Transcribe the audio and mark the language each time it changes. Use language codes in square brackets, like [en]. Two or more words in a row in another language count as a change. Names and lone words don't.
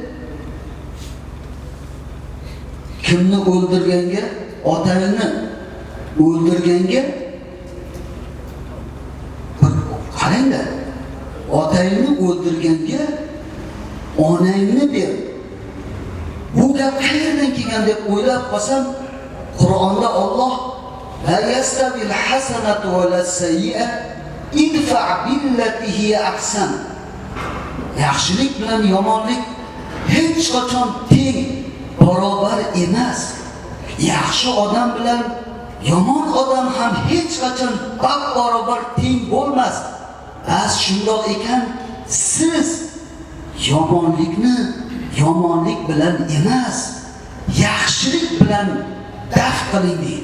[uz] Kimni o'ldirganga, otangni o'ldirganga qaranglar. Otangni o'ldirganga onangni ber. Bu gap qayerdan kelgan deb o'ylab qolsam, Qur'onda Alloh [ar] لا تستوي الحسنة ولا السيئة ادفع بالتي هي أحسن. [uz] Yaxshilik bilan yomonlik hech qachon teng, barobar emas. Yaxshi odam bilan yomon odam ham hech qachon barobar teng bo'lmas. Bas shundoq ekan, siz yomonlikni yomonlik bilan emas, yaxshilik bilan daf qiling deydi.